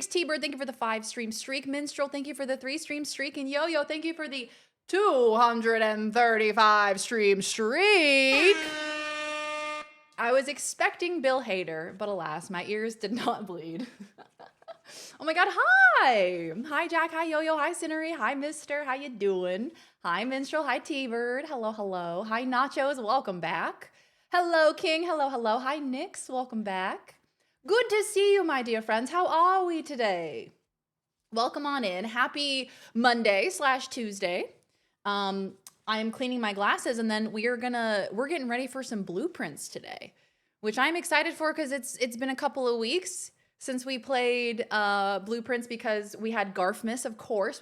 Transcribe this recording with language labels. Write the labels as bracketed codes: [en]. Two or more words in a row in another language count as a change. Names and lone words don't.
[en] T-Bird, thank you for the 5-stream streak. Minstrel, thank you for the 3-stream streak. And Yo-Yo, thank you for the 235 stream streak. I was expecting Bill Hader, but alas, my ears did not bleed. Oh my God, hi! Hi Jack, hi Yo-Yo, hi Cinery, hi Mister, how you doing? Hi Minstrel, hi T-Bird, hello. Hi Nachos, welcome back. Hello King, hello. Hi Nix, welcome back. Good to see you, my dear friends. How are we today? Welcome on in. Happy Monday / Tuesday. I'm cleaning my glasses and then we're getting ready for some blueprints today, which I'm excited for because it's been a couple of weeks since we played blueprints because we had Garfmas, of course.